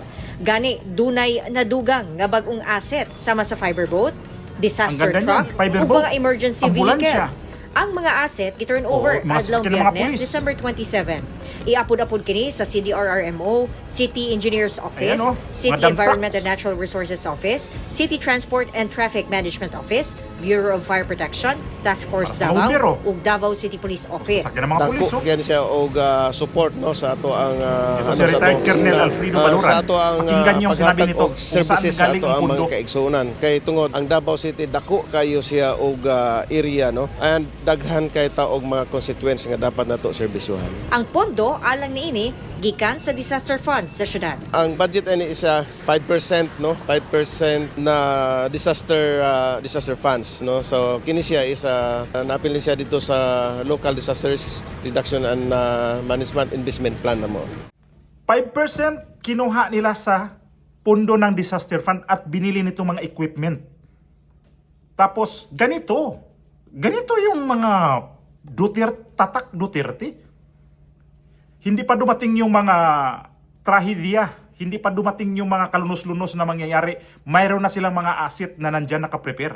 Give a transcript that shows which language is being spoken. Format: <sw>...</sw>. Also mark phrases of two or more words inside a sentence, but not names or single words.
<ceb>Gani, dunay nadugang nga bagong asset sama sa fiberboat, disaster</ceb> <tl>Ang ganda</tl> <ceb>truck,</ceb> <tl>niyan, fiberboat,</tl> <ceb>ug mga emergency</ceb> <tl>ambulansya.</tl> <ceb>vehicle. Ang mga asset giturn over</ceb> <tl>Oo, mga</tl> <ceb>adlaw</ceb> <tl>sasakyan ng mga</tl> <ceb>Biyernes,</ceb> <tl>pulis.</tl> <ceb>December 27. Iapod-apod kini sa CDRRMO, City Engineers Office,</ceb> <tl>Ayan,</tl> <ceb>City</ceb> <tl>mga dump</tl> <ceb>Environment</ceb> <tl>trucks.</tl> <ceb>and Natural Resources Office, City Transport and Traffic Management Office, Bureau of Fire Protection, Task Force</ceb> <tl>Para sa mga</tl> <ceb>Davao,</ceb> <tl>bumbero.</tl> <ceb>ug Davao City Police Office.</ceb> <tl>Sasakyan ng mga pulis,</tl> <ceb>Dako oh. yan siya og support no sa ato ang</ceb> <tl>Ito si retired Colonel Alfredo Baluran.</tl> <ceb>sa ato ang</ceb> <tl>Pakinggan niyo ang sinabi</tl> <ceb>paghatag</ceb> <tl>nito,</tl> <ceb>og</ceb> <tl>kung</tl> <ceb>services</ceb> <tl>saan</tl> <ceb>sa</ceb> <tl>galing</tl> <ceb>ato</ceb> <tl>ang</tl> <ceb>ang</ceb> <tl>pundo.</tl> <ceb>mga kaigsunan kay tungod ang Davao City dako kayo siya og area no and daghan kay ta og mga constituents nga dapat nato serbisyuhan. Ang pondo alang niini gikan sa disaster fund sa syudad. Ang budget ani isa 5% no 5% na</ceb> <en>disaster funds</en> <ceb>no so kini siya is napili siya dito sa</ceb> <en>local disasters reduction and management investment plan</en> <ceb>namo.</ceb> <tl>5% kinuha nila sa pondo ng</tl> <en>disaster fund</en> <tl>at binili nitong mga equipment. Tapos ganito yung mga tatak Duterte. Hindi pa dumating yung mga trahedya, hindi pa dumating yung mga kalunos-lunos na mangyayari, mayroon na silang mga asset na nandyan nakaprepare.</tl>